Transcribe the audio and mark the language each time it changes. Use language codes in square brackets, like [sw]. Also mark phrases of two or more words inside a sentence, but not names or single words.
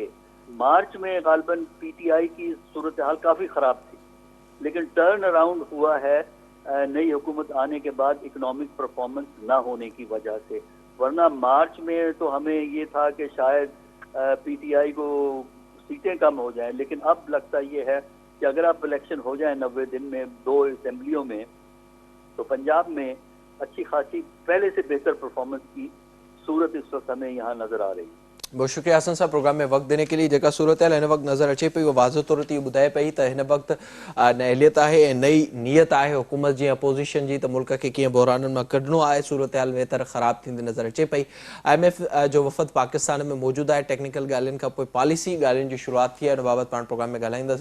[ur] مارچ میں غالباً پی ٹی آئی کی صورتحال کافی خراب تھی، لیکن [en] turn around [ur] ہوا ہے نئی حکومت آنے کے بعد [en] economic performance [ur] نہ ہونے کی وجہ سے، ورنہ مارچ میں تو ہمیں یہ تھا کہ شاید پی ٹی آئی کو سیٹیں کم ہو جائیں، لیکن اب لگتا یہ ہے کہ اگر آپ الیکشن ہو جائیں 90 دن میں 2 اسمبلیوں میں، تو پنجاب میں اچھی خاصی پہلے سے بہتر پرفارمنس کی صورت اس وقت ہمیں یہاں نظر آ رہی ہے۔ بہت شکریہ حسن صاحب پروگرام میں وقت دینے کے لیے۔ [sd] جگہ صورتحال ہن وقت نظر اچے پئی، وہ واضح طور تے ॿुधाए पई त हिन वक़्तु अहलियत आहे ऐं नई नीयत आहे हुकूमत जी, अपोज़िशन जी, त मुल्क खे कीअं बहराननि मां कढणो आहे। सूरतहाल बहितर ख़राब थींदी नज़र अचे पई। IMF जो वफ़द पाकिस्तान में मौजूदु आहे। टेक्निकल ॻाल्हियुनि खां पोइ पॉलिसी ॻाल्हियुनि जी शुरूआत थी आहे, हुन बाबति पाण प्रोग्राम में ॻाल्हाईंदासीं।